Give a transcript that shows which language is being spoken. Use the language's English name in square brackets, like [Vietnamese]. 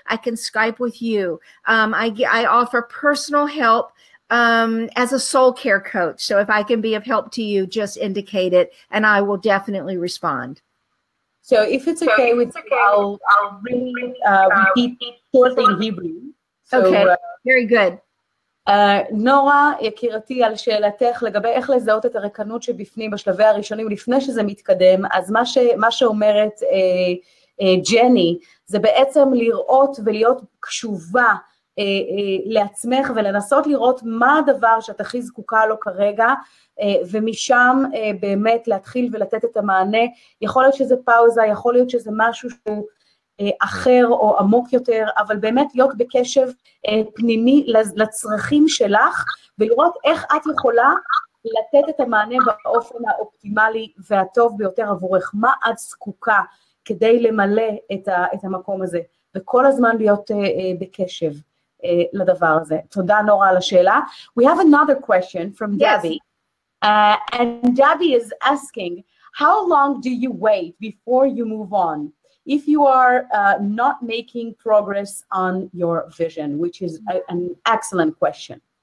[English] I can Skype with you. I offer personal help as a soul care coach. So if I can be of help to you, just indicate it, and I will definitely respond. So if it's okay with you, I'll really repeat short in Hebrew. So, okay, very good. [Hebrew] נורה, יקירתי, על שאלתך לגבי איך לזהות את הריקנות שבפנים בשלבי הראשונים לפני שזה מתקדם, אז מה שאומרת ג'ני זה בעצם לראות ולהיות קשובה לעצמך ולנסות לראות מה הדבר שאת הכי זקוקה לו כרגע, ומשם באמת להתחיל ולתת את המענה. יכול להיות שזה פאוזה, יכול להיות שזה משהו שהוא אחר או עמוק יותר, אבל באמת להיות בקשב פנימי לצרכים שלך, ולראות איך את יכולה לתת את המענה באופן האופטימלי והטוב ביותר עבורך, מה את זקוקה כדי למלא את המקום הזה, וכל הזמן להיות בקשב לדבר הזה. תודה נורה על השאלה. [English] We have another question from Debbie, and Debbie is asking, how long do you wait before you move on if you are not making progress on your vision, which is an excellent question.